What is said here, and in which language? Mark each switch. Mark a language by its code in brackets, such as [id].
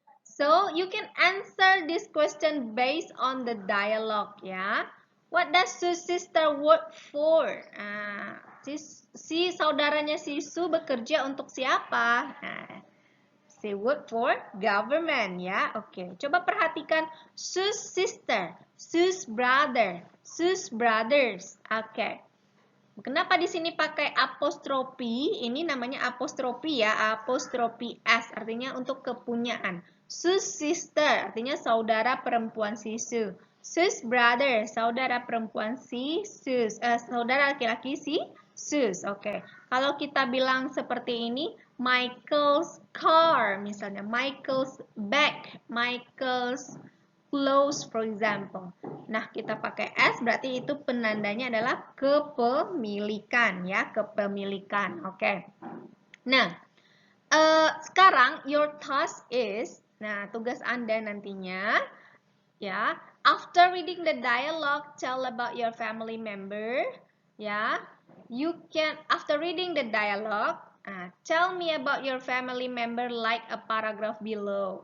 [en] So, you can answer this question based on the dialogue, ya. What does Sue's sister work for? [id] Si saudaranya si Sue bekerja untuk siapa? [en] Nah, she work for government ya. Oke, [id] coba perhatikan [en] Sue's sister, Sue's brother, Sue's brothers. Oke. [id] Kenapa di sini pakai apostrofi? Ini namanya apostrofi ya, apostrofi S artinya untuk kepunyaan. Sue's sister artinya saudara perempuan si Sue. Sue's brother, saudara perempuan si Sue, saudara laki-laki si Sue. Oke. Kalau kita bilang seperti ini, Michael's car, misalnya Michael's bag, Michael's clothes, for example. Nah, kita pakai S berarti itu penandanya adalah kepemilikan ya, kepemilikan. Oke. [en] Nah, sekarang your task is, [id] nah tugas Anda nantinya ya, [en] after reading the dialogue, tell about your family member ya. You can, after reading the dialogue, tell me about your family member like a paragraph below.